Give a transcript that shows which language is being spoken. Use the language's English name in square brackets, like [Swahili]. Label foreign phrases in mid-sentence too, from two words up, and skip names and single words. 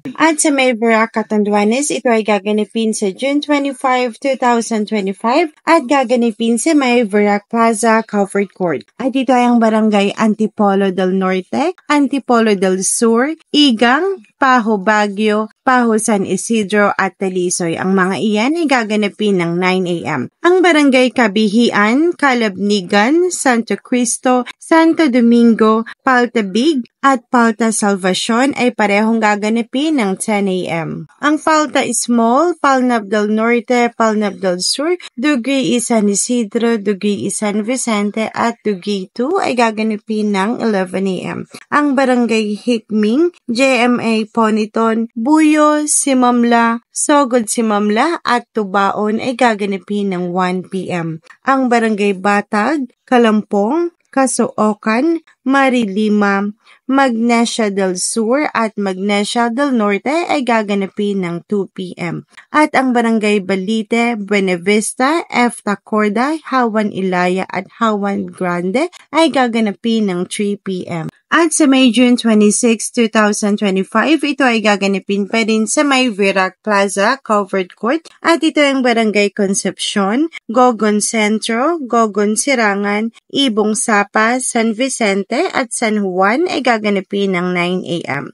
[Filipino] At sa May Verac, Catanduanes, ito ay gaganapin sa June 25, 2025 at gaganapin sa May Verac Plaza Covered Court. At ito ay ang Barangay Antipolo del Norte, Antipolo del Sur, Igang, Paho Baguio, Paho San Isidro at Talisoy. Ang mga iyan ay gaganapin ng 9 a.m. Ang Barangay Kabihian, Calabnigan, Santo Cristo, Santo Domingo, Paltabig at Palta Salvacion ay parehong gaganapin ng 10 a.m. Ang Palta Small, Palnab del Norte, Palnab del Sur, Dugi San Isidro, Dugi San Vicente at Dugi 2 ay gaganapin ng 11 a.m. Ang Barangay Hikming, JMA Poniton, Buyo, Simamla, Sogod Simamla at Tubaon ay gaganapin ng 1 p.m. Ang Barangay Batag, Kalampong, Casoocan, Marilima, Magnesia del Sur at Magnesia del Norte ay gaganapin ng 2 p.m. At ang Barangay Balite, Buenavista, F. Tacorda, Hawan Ilaya at Hawan Grande ay gaganapin ng 3 p.m. At sa May June 26, 2025, ito ay gaganapin pa rin sa May Verac Plaza Covered Court at ito ang Barangay Concepcion, Gogon Centro, Gogon Sirangan, Ibong Sapa, San Vicente at San Juan ay gaganapin ng 9 a.m.